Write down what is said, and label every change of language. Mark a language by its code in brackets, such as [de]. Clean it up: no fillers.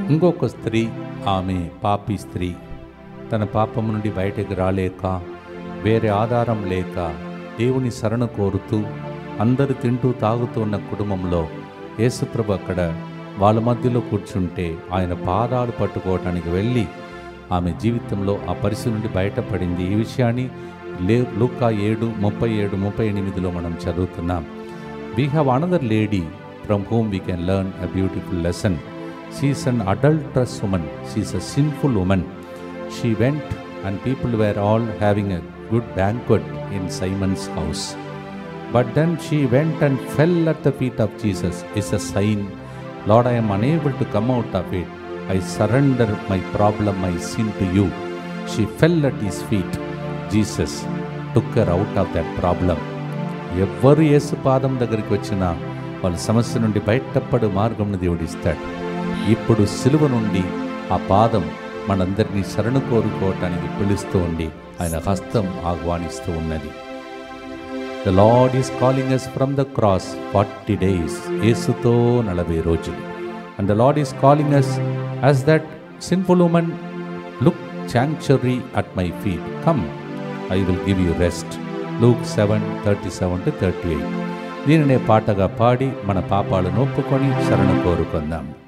[te] ఇంకొక స్త్రీ, ఆమె పాపి స్త్రీ, తన పాపము నుండి బయటకు రాలేక, వేరే ఆధారం లేక దేవుని శరణ కోరుతూ అందరు తింటూ తాగుతూ ఉన్న కుటుంబంలో యేసుప్రభు అక్కడ వాళ్ళ మధ్యలో కూర్చుంటే ఆయన పాదాలు పట్టుకోవటానికి వెళ్ళి ఆమె జీవితంలో ఆ పరిస్థితి నుండి బయటపడింది. ఈ విషయాన్ని లూకా 7:37-38 మనం చదువుతున్నాం. [en] We have another lady from whom we can learn a beautiful lesson. She is an adulterous woman. She is a sinful woman. She went and people were all having a good banquet in Simon's house. But then she went and fell at the feet of Jesus. It's a sign, Lord, I am unable to come out of it. I surrender my problem, my sin to you. She fell at his feet. Jesus took her out of that problem. [te] ఎవ్వరు యేసు పాదం దగ్గరికి వచ్చినా వాళ్ళ సమస్య నుండి బయటపడు మార్గంను దేవుడు ఇస్తాడు. ఇప్పుడు సిలువ నుండి ఆ పాదం మనందరినీ శరణు కోరుకోవటానికి పిలుస్తూ ఉండి ఆయన హస్తం ఆహ్వానిస్తూ ఉన్నది. [en] The Lord is calling us from the cross 40 days. [te] యేసుతో 40 రోజులు. [en] And the Lord is calling us as that sinful woman, look sanctuary at my feet. Come, I will give you rest. Luke 7:37-38. [te] దీనినే పాటగా పాడి మన పాపాలను ఒప్పుకొని శరణు కోరుకుందాం.